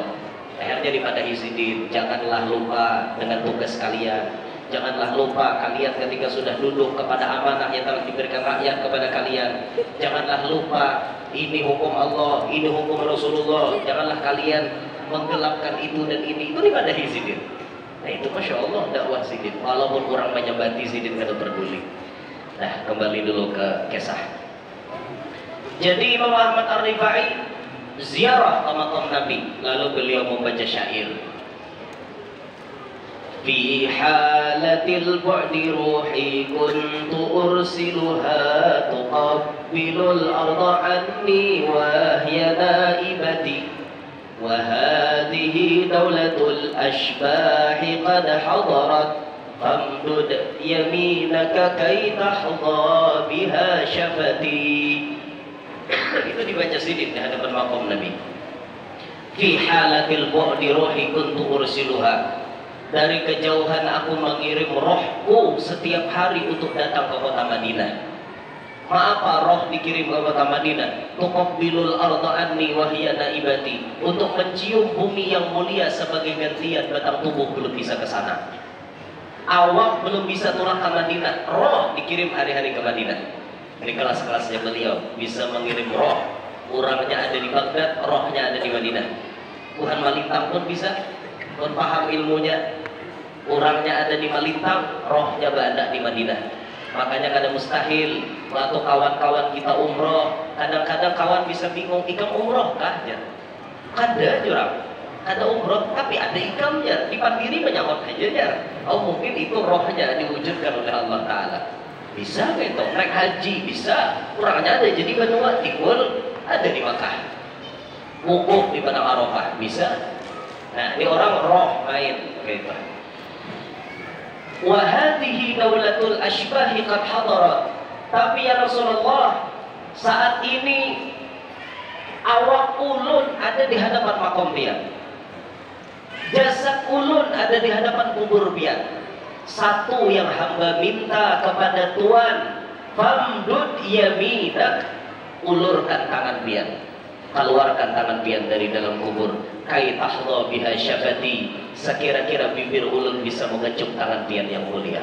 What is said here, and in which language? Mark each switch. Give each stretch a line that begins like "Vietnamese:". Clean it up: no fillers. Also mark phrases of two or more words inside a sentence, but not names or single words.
Indonesian: Akhirnya dipadahi Sidin, janganlah lupa dengan tugas kalian. Janganlah lupa kalian ketika sudah duduk kepada amanah yang telah diberikan rakyat kepada kalian. Janganlah lupa ini hukum Allah, ini hukum Rasulullah. Janganlah kalian menggelapkan itu dan ini. Itu dipadahi Sidin. Nah itu Masya Allah dakwah Sidin. Walaupun orang menyembati Sidin kada peduli. Nah kembali dulu ke kisah. Jadi Imam Ahmad Ar-Rifai ziarah ke makam Nabi, lalu beliau membaca syair.
Arabic: في حالة البعد روحي كنت أرسلها تقبل الأرض عني وهي نائبتي وهذه دولة الأشباح قد حضرت فامدد يمينك كي تحظى بها شفتي.
Indonesian: Itu dibaca Sidin di hadapan makam Nabi.
Arabic: في حالة البعد روحي كنت أرسلها,
Indonesian: dari kejauhan aku mengirim rohku setiap hari untuk datang ke kota Madinah. Apa roh dikirim ke kota Madinah?
Arabic: تقبل الأرض عني وهي نائبتي,
Indonesian: untuk mencium bumi yang mulia sebagai gantian. Batang tubuh belum bisa ke sana, awak belum bisa turun ke Madinah, roh dikirim hari-hari ke Madinah. Ini kelas-kelasnya beliau, bisa mengirim roh. Orangnya ada di Baghdad, rohnya ada di Madinah. Tuhan Malintang pun bisa, pun paham ilmunya. Orangnya ada di Malintang, rohnya berada di Madinah. Makanya kadang mustahil waktu kawan-kawan kita umroh, kadang-kadang kawan bisa bingung, ikam umroh kah?
Banjar: Kada jurang, kada umroh, tapi ada ikamnya, di pandiri menyangkut aja ya.
Indonesian: Oh mungkin itu rohnya diwujudkan oleh Allah Ta'ala. Bisa nggak itu? Naik haji bisa, orangnya ada jadi benua, tikul ada di Makkah, wukuf di Padang Arafah bisa. Nah ini orang roh main gitu.
Arabic: وهذه دولة الأشباح قد حضرت.
Banjar: Tapi ya Rasulullah, saat ini awak ulun ada di hadapan makom dia, jasad ulun ada di hadapan kubur dia. Satu yang hamba minta kepada Tuhan,
Arabic: فامدد يمينك
Banjar: ulurkan tangan pian, keluarkan tangan pian dari dalam kubur,
Arabic: كي تحظى بها شفتي,
Banjar: sekira-kira bibir ulun bisa mengecup tangan pian yang mulia.